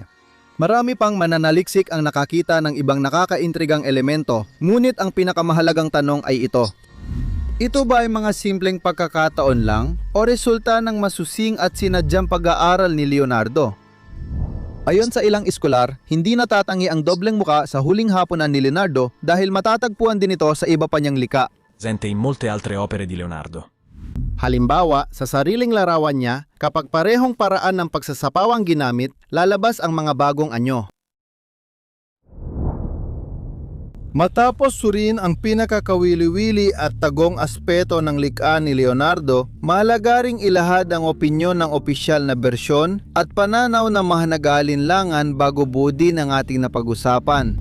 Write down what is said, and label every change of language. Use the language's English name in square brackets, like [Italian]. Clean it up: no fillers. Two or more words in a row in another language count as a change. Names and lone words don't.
[Filipino] Marami pang mananaliksik ang nakakita ng ibang nakakaintrigang elemento, ngunit ang pinakamahalagang tanong ay ito. Ito ba ay mga simpleng pagkakataon lang o resulta ng masusing at sinadyang pag-aaral ni Leonardo? Ayon sa ilang eskolar, hindi natatangi ang dobleng muka sa huling hapunan ni Leonardo dahil matatagpuan din ito sa iba pa niyang lika. [Italian] Presente in molte altre opere di Leonardo. [Filipino] Halimbawa, sa sariling larawan niya, kapag parehong paraan ng pagsasapawang ginamit, lalabas ang mga bagong anyo. Matapos suriin ang pinakakawili-wili at tagong aspeto ng likha ni Leonardo, mahalaga ring ilahad ang opinyon ng opisyal na bersyon at pananaw ng mga nag-aalinlangan bago buodin ang ating napag-usapan.